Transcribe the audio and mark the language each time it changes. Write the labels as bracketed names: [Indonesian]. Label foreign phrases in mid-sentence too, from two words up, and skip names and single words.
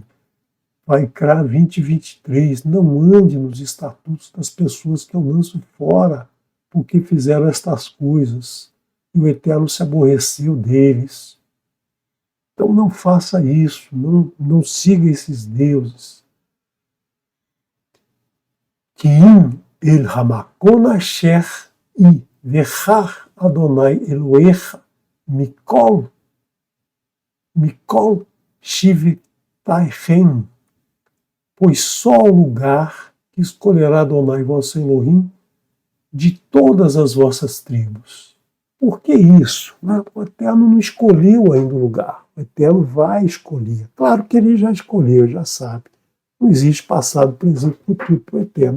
[Portuguese] Vaikra 20:23, não ande nos estatutos das pessoas que eu lanço fora, porque fizeram estas coisas, e o Eterno se aborreceu deles. Então não faça isso, não siga esses deuses. [Hebrew] כי אם אל המקום אשר יבחר אדוני אלוהיך מכל שבטיכם, [Portuguese] pois só o lugar que escolherá Adonai vosso Elohim de todas as vossas tribos. Por que isso? O Eterno não escolheu ainda o lugar. O Eterno vai escolher. Claro que ele já escolheu, já sabe. Não existe passado, presente, futuro para o Eterno.